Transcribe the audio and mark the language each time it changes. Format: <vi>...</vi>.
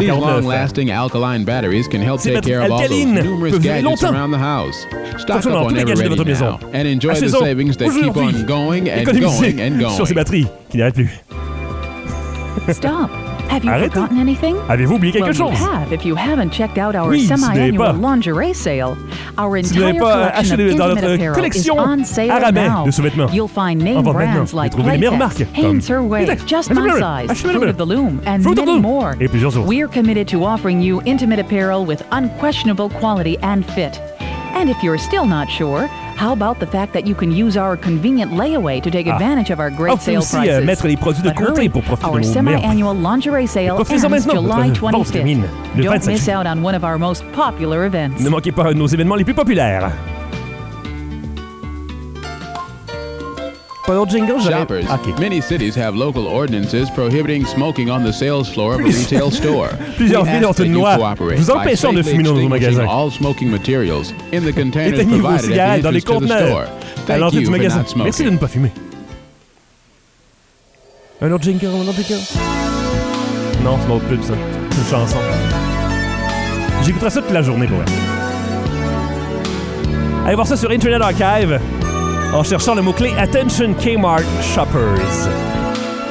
<en>These long-lasting alkaline batteries can help take care of all those numerous gadgets around the house. Stock up on every now and enjoy the savings that keep on going and going and going.</en> <fr>Sur ces batteries qui n'arrêtent plus.</fr> <en>Stop. Have you forgotten anything?</en> <fr>Avez-vous oublié quelque chose?</fr> <en>If you haven't checked out our semi-annual lingerie sale, our entire collection of intimate apparel is on sale now. You'll find name brands like Playtex, Hainsway, Just My Size, Fruit of the Loom, and many more.</en> <fr>Et plusieurs autres.</fr> <en>We're committed to offering you intimate apparel with unquestionable quality and fit. And if you're still not sure, how about the fact that you can use our convenient layaway to take advantage of our great sale prices?</en> <fr>Aussi, mettre les produits de côté pour profiter</fr> <en>our semi-annual lingerie sale ends July 25th. Don't miss out on one of our most popular events.</en> <fr>Ne manquez pas un de nos événements les plus populaires.</fr> <en>Shoppers, okay. Many cities have local ordinances prohibiting smoking on the sales floor of a retail store.</en> <fr>Plusieurs villes ont une loi vous empêchant de fumer dans vos magasins.</fr> <en>All smoking materials in the containers provided at the entrance to the store. Thank you for not smoking.</en> <fr>Merci de ne pas fumer. Un autre jingle, un autre jingle. Non, c'est notre pub, ça. C'est une chanson. J'écouterai ça toute la journée, pour vrai. Allez voir ça sur Internet Archive. En cherchant le mot-clé «</fr> <en>Attention Kmart Shoppers ».</en>